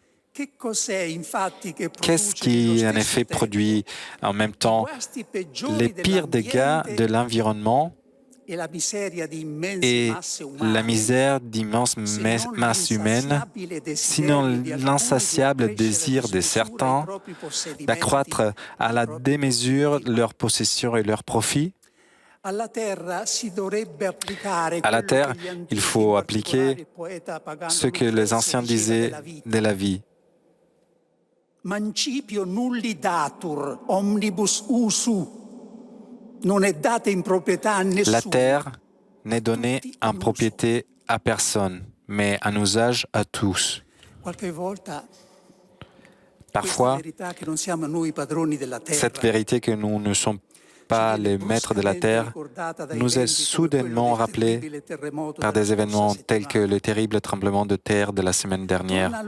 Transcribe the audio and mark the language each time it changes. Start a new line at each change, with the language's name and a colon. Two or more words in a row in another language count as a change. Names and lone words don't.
French: Qu'est-ce qui, en effet, produit en même temps les pires dégâts de l'environnement et la misère d'immenses masses humaines, sinon l'insatiable désir de certains d'accroître à la démesure leurs possessions et leurs profits? À la Terre, il faut appliquer ce que les anciens disaient de la vie.
Latin: Mancipio nulli datur, omnibus usu.
French: La terre n'est donnée en propriété à personne, mais en usage à tous. Parfois, cette vérité que nous ne sommes pas les maîtres de la terre, nous est soudainement rappelé par des événements tels que le terrible tremblement de terre de la semaine dernière.